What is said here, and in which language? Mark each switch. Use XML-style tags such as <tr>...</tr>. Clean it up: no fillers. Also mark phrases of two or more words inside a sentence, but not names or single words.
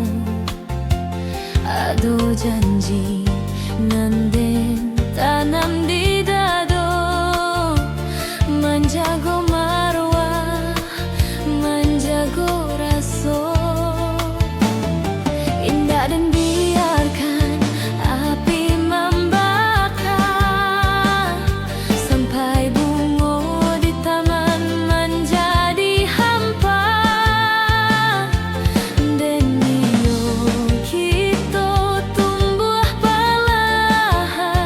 <min>ado janji nan den tanam di dado, menjago marwah, menjago raso.</min> <id>Indah dan biarkan api membakar sampai bunga di taman menjadi hampa. Dan iyo kita tumbuh perlahan.</id>